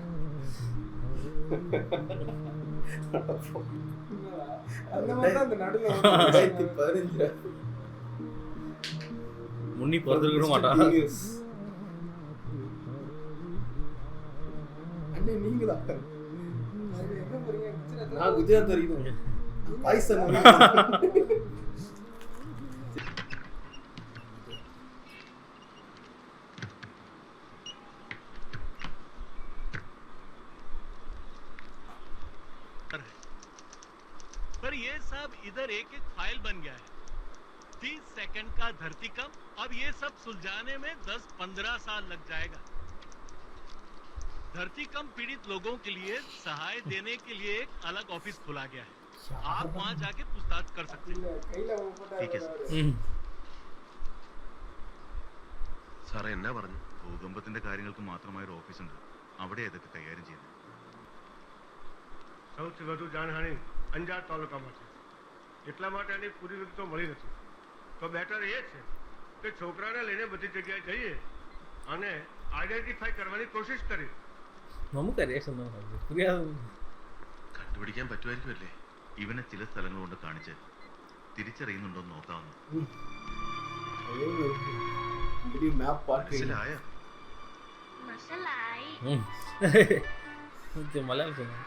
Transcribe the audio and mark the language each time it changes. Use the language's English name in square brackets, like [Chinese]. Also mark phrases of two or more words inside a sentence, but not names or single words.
[Tamil] அந்த மாதிரி தான் அந்த நடுவுல முன்னி பிறந்திருக்க மாட்டான். அண்ணே நீங்களா? நான் குஜராத் வரைக்கும் பாய்சன் [Hindi] पर ये सब इधर एक एक फाइल बन गया है. 30 सेकंड का धरतीकंप. अब ये सब सुलझाने में 10-15 साल लग जाएगा. धरतीकंप पीड़ित लोगों के लिए सहाय देने के लिए एक अलग ऑफिस खोला गया है. आप वहां जाके पूछताछ कर सकते हैं. ठीक है सर. [Malayalam] സാറേ എന്നാ പറഞ്ഞു? ഭൂകമ്പത്തിന്റെ കാര്യങ്ങൾക്ക് മാത്രമായ ഒരു ഓഫീസുണ്ട്. അവിടെ ഇതൊക്കെ കൈകാര്യം ചെയ്യുന്നത്. [Gujarati] સૌથી વધુ જાનહાનિ અંજાર તાલુકામાં છે. એટલા માટે એની પૂરી વિગતો મળી નથી. તો બેટર એ છે કે છોકરાને લઈને બધી જગ્યાએ જઈએ અને આઈડેન્ટિફાઈ કરવાની કોશિશ કરીએ. [Malayalam] നമുക്കറിയാം പുരിയാതെ കണ്ടുപിടിക്കാൻ പറ്റുമായിരിക്കുമല്ലേ? ഇവനെ ചില സ്ഥലങ്ങൾ കൊണ്ട് കാണിച്ച് തിരിച്ചറിയുന്നുണ്ടോ എന്ന് നോക്കാവുന്നു. മനസ്സിലായോ? മലയാളം